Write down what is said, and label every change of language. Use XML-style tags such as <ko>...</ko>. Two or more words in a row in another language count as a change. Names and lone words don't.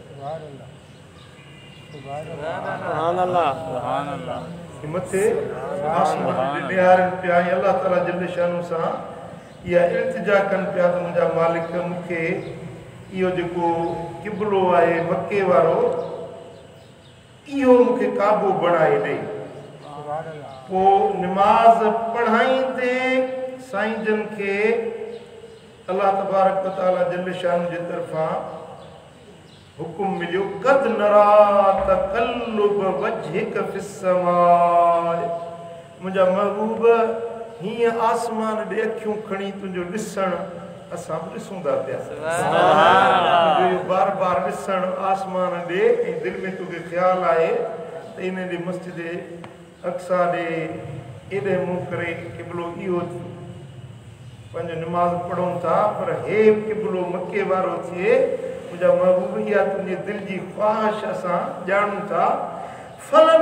<sd>मथे आसमान निहारनि पिया ऐं अलाह</sd> <ar>تعالى جل شأن</ar> <sd>सां इहा इल्तिजा कनि पिया त मुंहिंजा मालिक मूंखे इहो जेको क़िबलो आहे मक्के वारो इहो मूंखे काबो बणाए ॾे। पोइ निमाज़ पढ़ाईंदे साईं जन खे अल्लाह</sd> <ar>تبارك وتعالى جل شأن</ar> <sd>जे तरफां हुकुम मिलियो</sd> <ar>قد نرى تقلب وجهك في السماء</ar> <sd>मुंहिंजा महबूब हीअं आसमान ॾे अखियूं खणी तुंहिंजो ॾिसणु असां बि ॾिसूं था पिया तुंहिंजो बार बार ॾिसणु आसमान ॾे ऐं दिलि में तोखे ख़्यालु आहे त इन ॾे मस्जिद अक्सा ॾे एॾे मुंहुं करे क़िबलो इहो पंहिंजो निमाज़ पढ़ूं था पर हे क़िबलो मके वारो थिए मुंहिंजा महबूब इहा तुंहिंजे दिलि जी ख़्वाहिश असां ॼाणूं था फलन</sd>